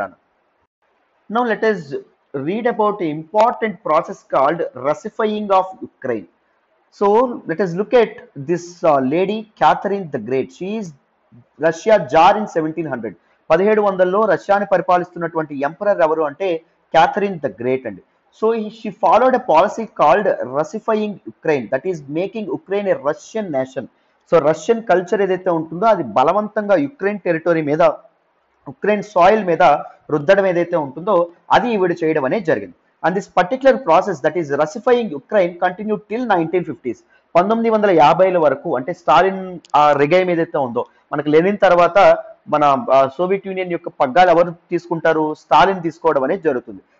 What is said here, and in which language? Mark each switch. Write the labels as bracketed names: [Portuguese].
[English] రాను now let us read about an important process called Russifying of Ukraine. So let us look at this lady Catherine the Great. She is Russia Tsar in 1700. [Telugu] 1700లో రష్యాని పరిపాలిస్తున్నటువంటి emperor ఎవరు అంటే Catherine the great అండి. [English] So she followed a policy called Russifying Ukraine, that is making Ukraine a Russian nation. [Telugu] So Russian culture ఏదైతే ఉంటుందో అది బలవంతంగా Ukraine territory మీద, Ukraine soil మీద రుద్దడం ఏదైతే ఉంటుందో అది ఈవిడ చేయడం అనేది జరిగింది. [English] And this particular process that is Russifying Ukraine continue till 1950s. [Telugu] 1950ల వరకు, అంటే స్టాలిన్ రిగైమ్ ఏదైతే ఉందో, మనకి లెనిన్ తర్వాత మన సోవియట్ యూనియన్ యొక్క పగ్గాలు ఎవరు తీసుకుంటారు, స్టాలిన్ తీసుకోవడం అనేది జరుగుతుంది.